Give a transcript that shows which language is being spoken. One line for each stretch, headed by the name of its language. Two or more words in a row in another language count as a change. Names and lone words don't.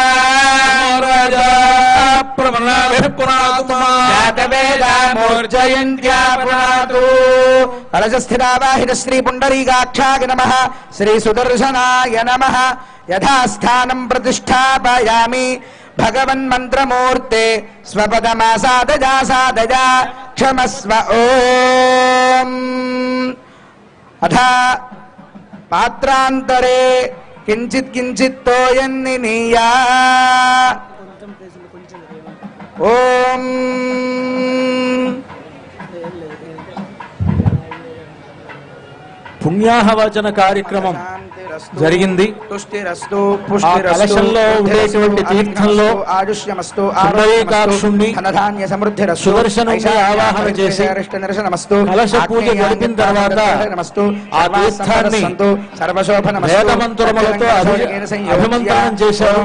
Sanskrit: राजा प्रमनाभिः पुनातु जातवेदा मूर्जयन्त्या पुनातु कलशस्थितावाहित श्री पुण्डरीकाक्षाय नमः श्री सुदर्शनाय नमः यथास्थानं प्रतिष्ठापयामि भगवन्मन्त्रमूर्ते स्वपदमासादजा सादजा क्षमस्व ओम अथा पात्रांतरे किंचित किंचित तोयन्निनीया ओम
Telugu: పుణ్యాహవచన కార్యక్రమం జరిగింది.
Sanskrit: తుష్టిరస్తు
Telugu: ఆ కలశంలో ఉండేటువంటి తీర్థంలో
Sanskrit: ఆయుష్యమస్తు
Telugu: పుండరీకాక్షుణ్ణి
Sanskrit: ధనధాన్య సమృద్ధిరస్తు
Telugu: సుదర్శనుణ్ణి ఆవాహన చేసి కలశ పూజ జరిపిన తర్వాత ఆ తీర్థాన్ని వేదమంత్రములతో అభిమంత్రణం చేశారు.